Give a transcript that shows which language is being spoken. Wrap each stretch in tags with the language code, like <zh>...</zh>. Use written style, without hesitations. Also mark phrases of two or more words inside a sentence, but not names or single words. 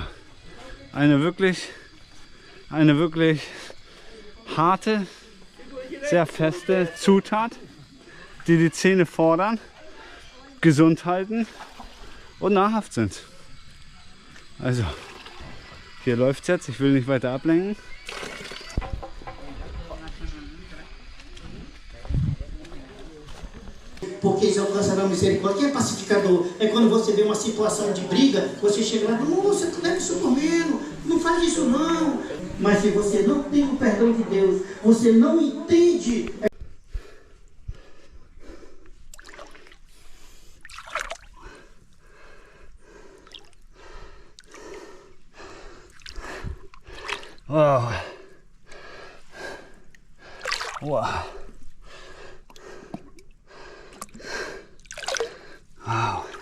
<de>Eine wirklich harte, sehr feste Zutat, die die Zähne fordern, gesund halten und nahrhaft sind. Also, hier läuft es jetzt, ich will nicht weiter ablenken.</de> <pt>Porque eles alcançarão misericórdia. Quem é pacificador? É quando você vê uma situação de briga, você chega lá e fala, não, você está socorrendo, não faz isso não. Mas se você não tem o perdão de Deus, você não entende. Wow. Wow. Wow.</pt>